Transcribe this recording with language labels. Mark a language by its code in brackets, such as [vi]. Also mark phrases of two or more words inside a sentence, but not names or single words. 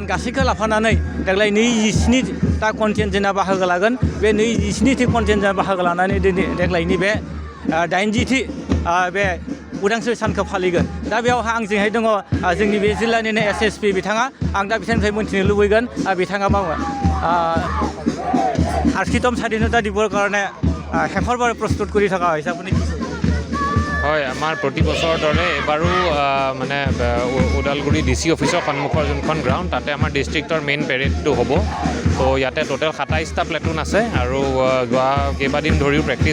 [brx] गासैखौ लाफानानै देग्लाय 27टा कन्टिनजेन्टआ बाहागो लागोन बे 27थि कन्टिनजेन्टआ बाहागो लानानै देग्लायनि बे 80थि बे उदांस्रि सानखौ फालिगोन दा बेयावहा आंजोंहाय दङ जोंनि बे जिल्लानिनो एसएसपि बिथाङा आं दा बिथांनिफ्राय मोनथिनो लुबैगोन बिथाङा मावो [as] আশীতম স্বাধীনতা দিৱসৰ কাৰণে শেষৰবাৰ প্ৰস্তুত কৰি থকা হৈছে আপুনি হয় আমাৰ প্ৰতি বছৰৰ দৰে এবাৰো মানে ওদালগুৰি [en] DC office [as] সন্মুখৰ যোনখন গ্ৰাউণ্ড তাতে আমাৰ ডিষ্ট্ৰিক্টৰ [en] main parade [as] হ'ব তো ইয়াতে টোটেল 27টা প্লেটুন আছে আৰু যোৱা কেইবাদিন ধৰিও প্ৰেক্টিছ